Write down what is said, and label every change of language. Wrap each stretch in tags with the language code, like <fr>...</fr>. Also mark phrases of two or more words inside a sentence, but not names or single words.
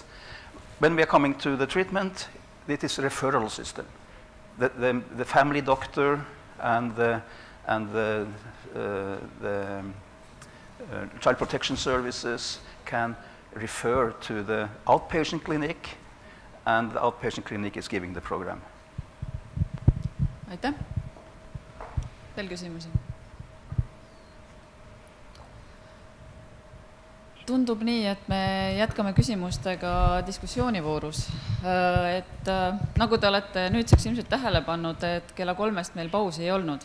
<en>When we are coming to the treatment, it is a referral system. The family doctor and the child protection services can refer to the outpatient clinic, and the outpatient clinic is giving the program.</en> <et>Aitäh. Veel küsimusi? Tundub nii, et me jätkame küsimustega diskussioonivoorus. Et nagu te olete nüüdseks ilmselt tähele pannud, et kella 3-st meil pausi ei olnud.</et>